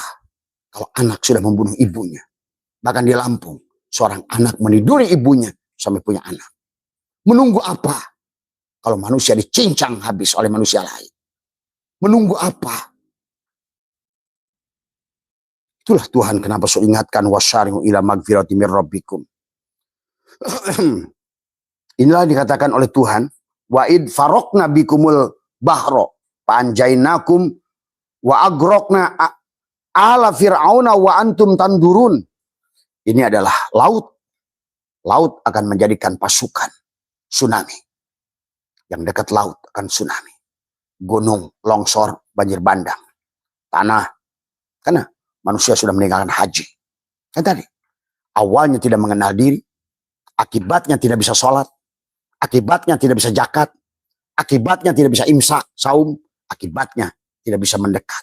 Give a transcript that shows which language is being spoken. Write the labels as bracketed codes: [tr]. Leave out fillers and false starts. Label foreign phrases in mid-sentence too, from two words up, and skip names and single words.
[id] Kalau anak sudah membunuh ibunya. Bahkan di Lampung, seorang anak meniduri ibunya sampai punya anak. Menunggu apa? Kalau manusia dicincang habis oleh manusia lain. Menunggu apa? Itulah Tuhan kenapa so ingatkan [ar] وسارعوا إلى مغفرة من ربكم. [id] Inilah dikatakan oleh Tuhan, [ar] وإذ فرقنا بكم البحر فأنجيناكم وأغرقنا آل فرعون وأنتم تنظرون. [id] Ini adalah laut. Laut akan menjadikan pasukan tsunami. Yang dekat laut akan tsunami. Gunung, longsor, banjir bandang, tanah. Karena manusia sudah meninggalkan haji. Kan tadi, awalnya tidak mengenal diri, akibatnya tidak bisa sholat, akibatnya tidak bisa zakat, akibatnya tidak bisa imsak, saum, akibatnya tidak bisa mendekat.